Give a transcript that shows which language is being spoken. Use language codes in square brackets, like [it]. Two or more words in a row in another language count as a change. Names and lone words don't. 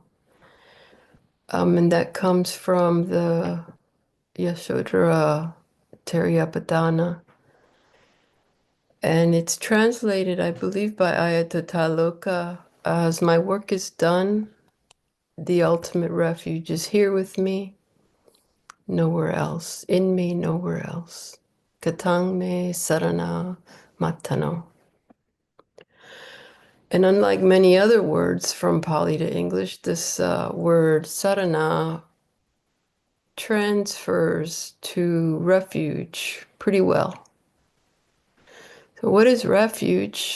[en] And that comes from the Yashodhara Theri. And it's translated, I believe, by Ayatoloka as my work is done, the ultimate refuge is here with me, nowhere else. In me, nowhere else. [pi] Katang me sarana matano. [en] And unlike many other words from Pali to English, this word sarana transfers to refuge pretty well. So what is refuge?